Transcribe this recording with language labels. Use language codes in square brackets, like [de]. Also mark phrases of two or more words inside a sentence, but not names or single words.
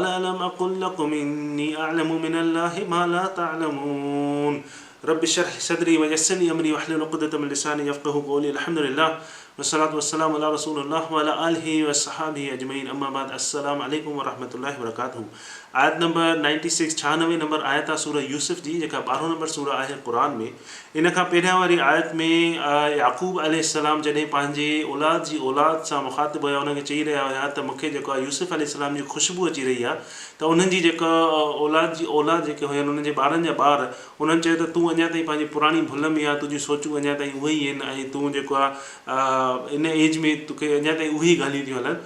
[ar] ألم أقل لكم إني أعلم من الله ما لا تعلمون رب اشرح لي صدري ويسر لي أمري واحلل عقدة من لساني يفقهوا قولي الحمد لله والصلاة والسلام على رسول الله وعلى آله وصحبه أجمعين أما بعد السلام عليكم ورحمة الله وبركاته [sd] आयत नंबर 96 96 नंबर आयत आहे सूरह यूसुफ जी जेका 12 नंबर सूरह आहे क़ुरान में। इन खां पहिरियां वारी आयत में याकूब अलैहिस्सलाम जॾहिं पंहिंजे औलाद सां मुखातिब हुया उनखे चई रहिया हुया त मूंखे जेको आहे यूसुफ अलैहिस्सलाम जी ख़ुशबू अची रही आहे त उन्हनि जी जेका औलाद जेके हुयनि उन्हनि जे ॿारनि जा ॿार उन्हनि चयो त तूं अञा ताईं पंहिंजी पुराणी भुल में आहे, तुंहिंजी सोचूं अञा ताईं उहे ई आहिनि ऐं तूं जेको आहे इन एज में तोखे अञा ताईं उहे ई ॻाल्हियूं थियूं हलनि।